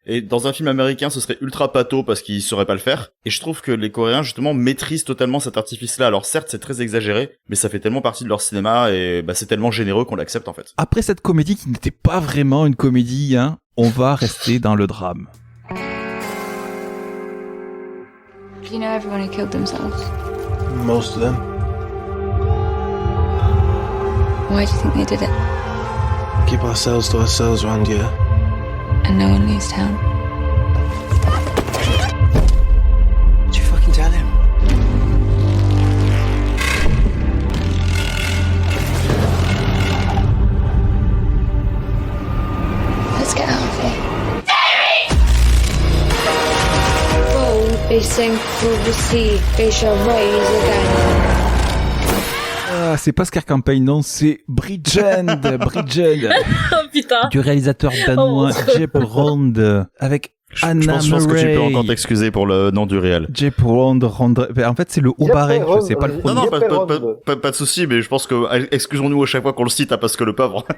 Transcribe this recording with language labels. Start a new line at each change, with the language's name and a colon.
French: Et dans un film américain, ce serait ultra pâteau parce qu'ils sauraient pas le faire. Et je trouve que les Coréens, justement, maîtrisent totalement cet artifice-là. Alors certes, c'est très exagéré, mais ça fait tellement partie de leur cinéma et c'est tellement généreux qu'on l'accepte, en fait. Après cette comédie qui n'était pas vraiment une comédie, on va rester dans le drame.
English: Do you know everyone who killed themselves? Most of them. Why do you think they did it? Keep ourselves to ourselves around here. And no one leaves town. Did you fucking tell him? Let's get out of here. Though they sink through the sea, they shall rise again.
French: C'est pas Scare Campaign, non, c'est Bridgend. Oh putain. Du réalisateur danois Jeppe Rond, avec Anna Murray. Je pense que tu peux encore t'excuser pour le nom du réel. Jeppe Rond. En fait, c'est le Haut-Barré, c'est pas le premier. Non, pas de souci, mais je pense que, excusons-nous à chaque fois qu'on le cite, parce que le pauvre.